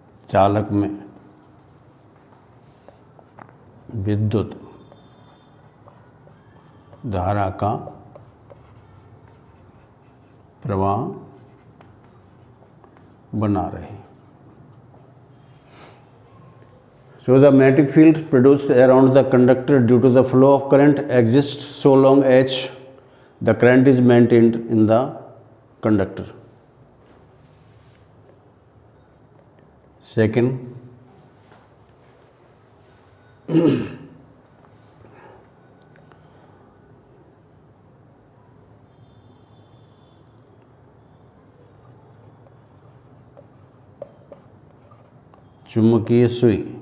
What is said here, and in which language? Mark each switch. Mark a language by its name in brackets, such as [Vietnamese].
[Hindi] चालक में विद्युत धारा का प्रवाह बना रहे। [English] So the magnetic field produced around the conductor due to the flow of current exists so long as the current is maintained in the conductor. [Hindi] Second, चुंबकीय सुई